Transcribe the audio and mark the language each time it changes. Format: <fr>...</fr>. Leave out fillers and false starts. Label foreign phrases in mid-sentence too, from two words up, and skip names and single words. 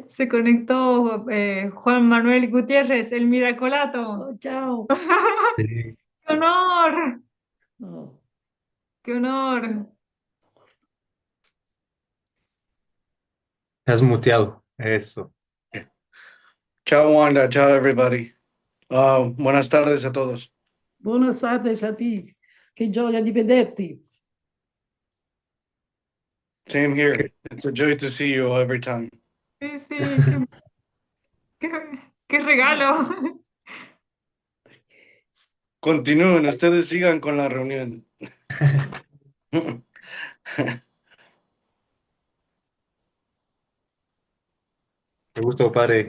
<es>Se conectó Juan Manuel Gutiérrez, el Miracolato.</es> <it>Oh, ciao!</it> <es>Sí. ¡Qué honor! No. ¡Qué honor! Has muteado. Eso.</es> <it>Ciao Wanda, ciao everybody.</it> <es>Buenas tardes a todos.</es> <it>Buona estate a te. Che gioia di vederti.</it> <en>Same here. It's a joy to see you every time.</en> <es>Sí, sí, qué, qué regalo. Continúen, ustedes sigan con la reunión. Qué gusto, padre.</es>